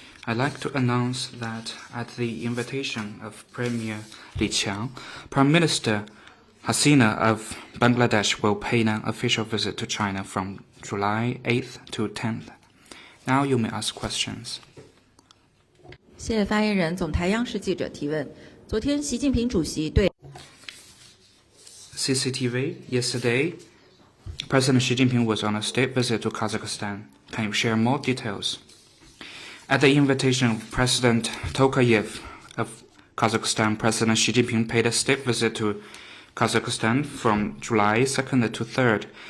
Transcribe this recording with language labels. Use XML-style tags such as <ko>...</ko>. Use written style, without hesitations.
<en>I'd like to announce that at the invitation of Premier Li Qiang, Prime Minister Hasina of Bangladesh will pay an official visit to China from July 8th to 10th. Now you may ask questions.</en> <zh>谢谢发言人。总台央视记者提问：昨天习近平主席对</zh> <en>CCTV, yesterday, President Xi Jinping was on a state visit to Kazakhstan. Can you share more details? At the invitation of President Tokayev of Kazakhstan, President Xi Jinping paid a state visit to Kazakhstan from July 2nd to 3rd.</en>